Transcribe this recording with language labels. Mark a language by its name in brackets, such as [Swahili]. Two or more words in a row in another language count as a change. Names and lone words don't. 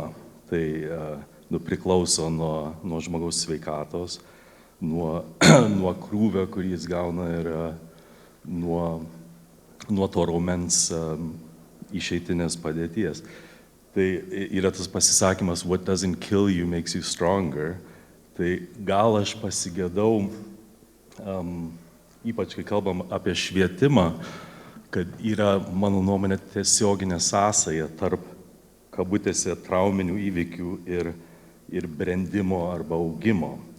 [Lithuanian] Tai priklauso nuo žmogaus sveikatos, nuo krūvio, kurį jis gauna ir nuo to raumens išeitinės padėties. Tai yra tas pasisakymas, [English] what doesn't kill you makes you stronger. [Lithuanian] Tai gal aš pasigėdau, ypač kai kalbam apie švietimą, kad yra, mano nuomonė, tiesioginė sąsaja tarp, kabutėse, trauminių įvykių ir brendimo arba augimo.